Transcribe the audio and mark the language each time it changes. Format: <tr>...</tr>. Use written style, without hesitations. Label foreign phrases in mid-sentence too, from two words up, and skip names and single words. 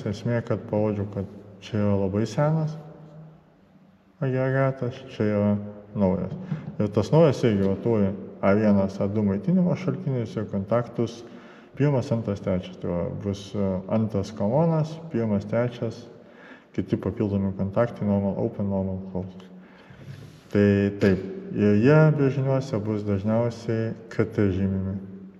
<lt>Esmė, kad parodžiau, kad čia yra labai senas agregatas, čia yra naujas. Ir tas naujas irgi turi A1, A2 maitinimo šaltinius ir kontaktus 1, 2, 3. Tai bus 2 kolonas, 1, 3, kiti papildomi kontaktai,</lt> <en>normal open, normal close.</en> <lt>Tai taip, ir jie brėžiniuose bus dažniausiai KT žymimi.</lt>